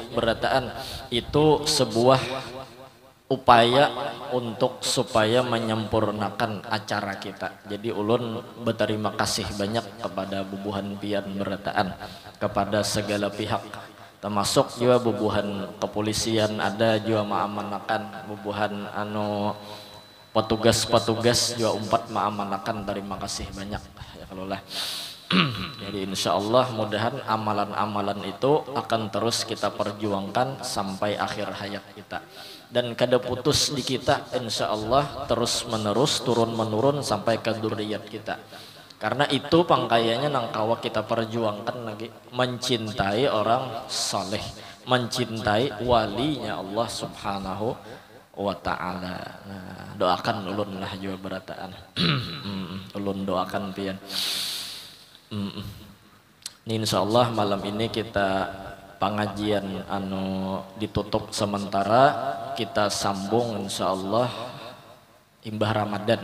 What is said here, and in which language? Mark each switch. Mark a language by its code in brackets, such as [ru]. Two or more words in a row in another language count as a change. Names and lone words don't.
[id] Berataan itu sebuah upaya untuk supaya menyempurnakan acara kita. [bjn] Jadi ulun berterima kasih banyak kepada bubuhan pian berataan, kepada segala pihak. Termasuk juga bubuhan kepolisian ada juga mengamankan bubuhan anu petugas-petugas juga umpat mengamankan. [id] Terima kasih banyak ya kalau lah. Jadi [ar] insya Allah [id] mudahan amalan-amalan itu akan terus kita perjuangkan sampai akhir hayat kita dan kada putus di kita [ar] insya Allah [id] terus menerus turun menurun sampai ke dzurriyyat kita. Karena itu pangkayanya nangkawa kita perjuangkan lagi mencintai orang saleh, mencintai walinya Allah [ar] Subhanahu wa ta'ala. [bjn] Nah, doakan ulun lah juga berataan. Ulun doakan pian. [id] Ini insyaallah malam ini kita pengajian anu ditutup sementara, kita sambung insyaallah imbah Ramadan.